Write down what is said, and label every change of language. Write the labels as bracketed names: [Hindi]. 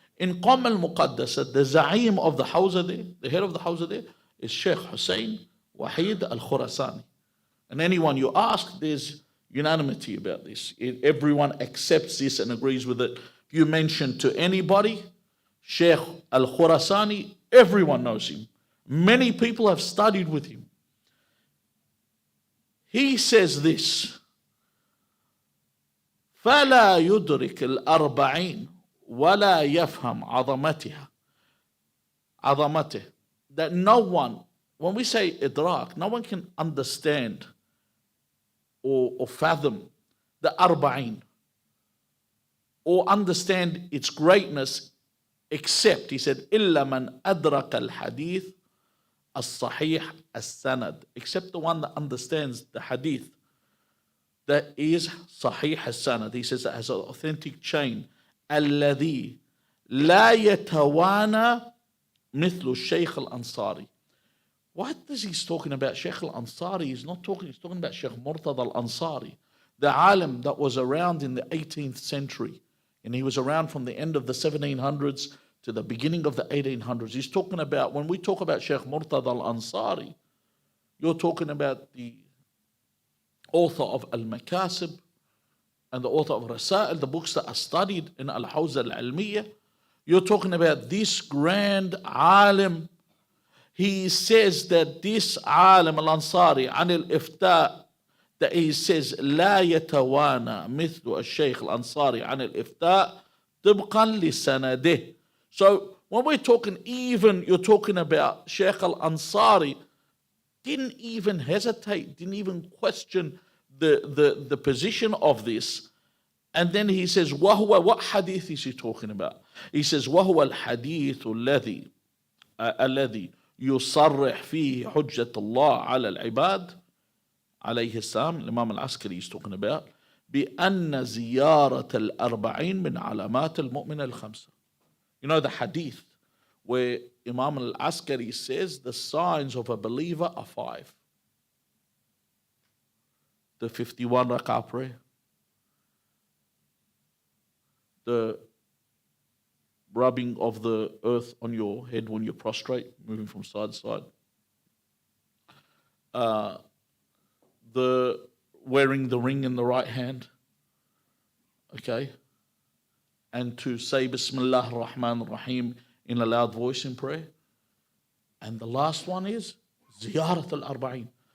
[English] In Qam al-Muqaddasa, the Za'im of the Hawza there, the head of the Hawza there, is Sheikh Hussein Wahid al-Khurasani. And anyone you ask, there's unanimity about this. Everyone accepts this and agrees with it. If you mention to anybody, Sheikh al-Khurasani, everyone knows him. Many people have studied with him. He says this, [Arabic] فَلَا يُدْرِكِ الْأَرْبَعِينَ وَلَا يَفْهَمْ عَظَمَتِهِ. [English] That no one, when we say idrak, no one can understand or fathom the Arba'een or understand its greatness, except, he said, [Arabic] إِلَّا مَنْ أَدْرَكَ الْحَدِيث الصحيح السند, [English] except the one that understands the hadith that is sahih السند. He says that has an authentic chain. [Arabic] الذي لا يتوانى مثل الشيخ الأنصاري. [English] What is he talking about? Sheikh al-Ansari, he's talking about Sheikh Murtada al-Ansari, the alim that was around in the 18th century. And he was around from the end of the 1700s to the beginning of the 1800s. He's talking about, when we talk about Sheikh Murtada al-Ansari, you're talking about the author of Al-Makasib and the author of Rasail, the books that are studied in Al-Hawza al-Ilmiya. You're talking about this grand alim. He says that this alim al-Ansari, an al-Ifta, that he says, [Arabic] لا يتوانى مثل الشيخ الأنصاري عن الإفتاء طبقا لسنده. [English] So when we're talking, even you're talking about Sheikh al-Ansari, didn't even hesitate, didn't even question the position of this. And then he says, وَهُوَ, what hadith is he talking about? [Arabic] He says, وَهُوَ الْحَدِيثُ الَّذِي يُصَرِّحْ فِيهِ حُجَّةُ اللَّهِ عَلَى الْعِبَادِ عليه السلام, [English] Imam al-Askari is talking about, [Arabic] بِأَنَّ زِيَارَةَ الْأَرْبَعِينَ مِنْ عَلَامَاتِ الْمُؤْمِنَ الْخَمْسَةِ. [English] You know the hadith where Imam al-Askari says the signs of a believer are 5. The 51 rak'ah prayer, the rubbing of the earth on your head when you're prostrate, moving from side to side, the wearing the ring in the right hand, okay, and to say Bismillah ar-Rahman ar-Rahim in a loud voice in prayer. And the last one is Ziyarat al-Arba'een.